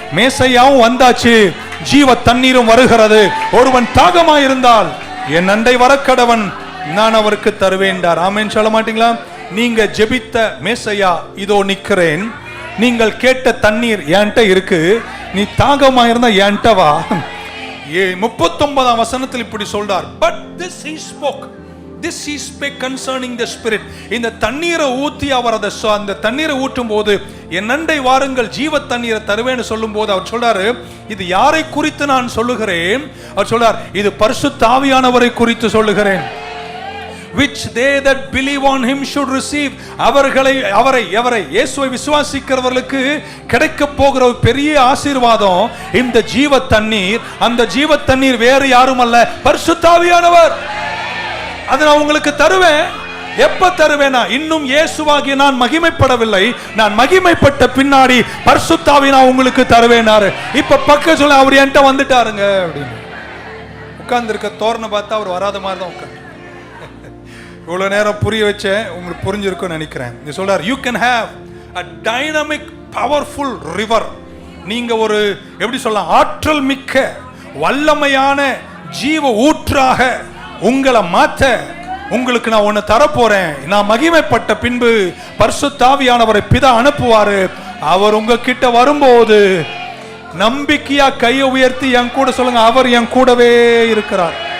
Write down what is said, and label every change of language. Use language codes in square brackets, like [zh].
[ta] மேசையாவும் வந்தாச்சு, ஜீவ தண்ணீரும் வருகிறது. ஒருவன் தாகமாயிருந்தால் என் அண்டை வரக்கடவன், நான் அவருக்கு தருவேன்டார். ஆமென் சொல்ல மாட்டீங்களா? நீங்க ஜெபித்த மேசையா இதோ நிக்கிறேன், நீங்கள் கேட்ட தண்ணீர் என்கிட்ட இருக்கு, நீ தாகமாயிருந்தா என்கிட்ட வா. 39ஆம் வசனத்தில் இப்படி சொல்றார், [en] but this he spoke, this he spake concerning the spirit. [ta] இந்த தண்ணீரை ஊத்தி அவர் அந்த தண்ணீரை ஊற்றும் போது என் அண்டை வாருங்கள் ஜீவ தண்ணீரை தருவேன்னு சொல்லும் போது அவர் சொல்றாரு, இது யாரை குறித்து நான் சொல்லுகிறேன்? அவர் சொல்றார், இது பரிசுத்த ஆவியானவரை குறித்து சொல்லுகிறேன். [en] which they that believe on him should receive. [ta] அவரை இயேசுவை விசுவாசிக்கிறவர்களுக்கு கிடைக்க போகிற ஒரு பெரிய ஆசீர்வாதம் இந்த ஜீவ தண்ணீர். அந்த ஜீவ தண்ணீர் வேறு யாரும் அல்ல, பரிசுத்த ஆவியானவர். அதை நான் உங்களுக்கு தருவேன். எப்ப தருவேனா? இன்னும் இயேசுவாகிய நான் மகிமைப்படவில்லை, நான் மகிமைப்பட்ட பின்னாடி பரிசுத்த ஆவியை நான் உங்களுக்கு தருவேனாரு. இப்ப பக்க சொல்ல அவர் என்கிட்ட வந்துட்டாருங்க அப்படின்னு. உட்கார்ந்து இருக்க தோரணை பார்த்தா அவர் வராத மாதிரி தான் உட்காந்து. இவ்வளவு நேரம் புரிய வச்சேன், உங்களுக்கு புரிஞ்சிருக்கும்னு நினைக்கிறேன். நீ சொல்றார், [en] you can have a dynamic powerful river. [ta] நீங்க ஒரு எப்படி சொல்லலாம், ஆற்றல் மிக்க வல்லமையான ஜீவ ஊற்றாக உங்களை மாற்ற உங்களுக்கு நான் ஒன்னு தரப்போறேன். நான் மகிமைப்பட்ட பின்பு பரிசுத்த ஆவியானவரை பிதா அனுப்புவாரு. அவர் உங்ககிட்ட வரும்போது நம்பிக்கையா கையை உயர்த்தி என் கூட சொல்லுங்க, அவர் என் கூடவே இருக்கிறார்.